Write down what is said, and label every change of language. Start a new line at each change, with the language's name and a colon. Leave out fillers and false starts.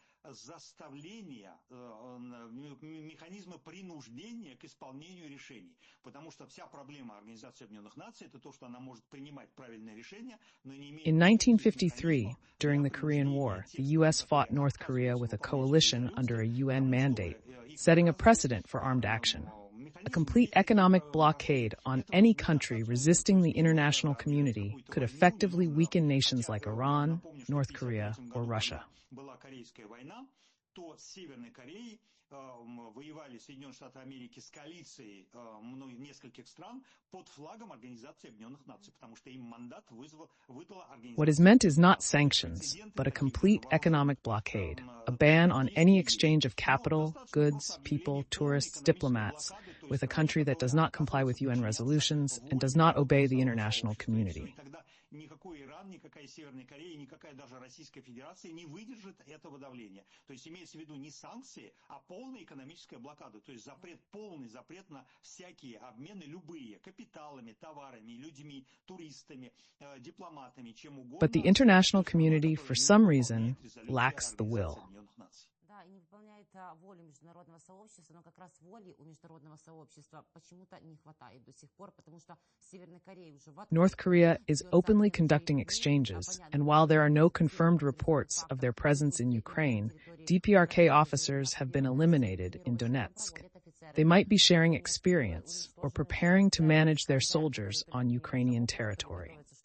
Russian: заставления, механизмы принуждения к исполнению решений. Потому что вся проблема Организации Объединенных Наций — это то, что она может принимать правильные решения, но не имеет...
English: In 1953, during the Korean War, the U.S. fought North Korea with a coalition under a UN mandate, setting a precedent for armed action. A complete economic blockade on any country resisting the international community could effectively weaken nations like Iran, North Korea, or Russia.
Russian: Была Корейская война, то с Северной Кореей воевали Соединенные Штаты Америки с коалицией нескольких стран под флагом Организации Объединенных Наций, потому что им мандат выдала Организация.
English: What is meant is not sanctions, but a complete economic blockade, a ban on any exchange of capital, goods, people, tourists, diplomats, with a country that does not comply with UN resolutions and does not obey the international community.
Russian: Никакой Иран, никакая Северная Корея, никакая даже Российская Федерация не выдержит этого давления. То есть имеется в виду не санкции, а полная экономическая блокада. То есть полный запрет на всякие обмены, любые, капиталами, товарами, людьми, туристами, дипломатами, чем угодно.
English: But the international community, for some reason, lacks the will.
Russian: Да, и не выполняет волю международного сообщества, но как раз воли у международного сообщества почему-то не хватает до сих пор, потому что в Северной Корее уже...
English: North Korea is openly conducting exchanges, and while there are no confirmed reports of their presence in Ukraine, DPRK officers have been eliminated in Donetsk. They might be sharing experience or preparing to manage their soldiers on Ukrainian territory.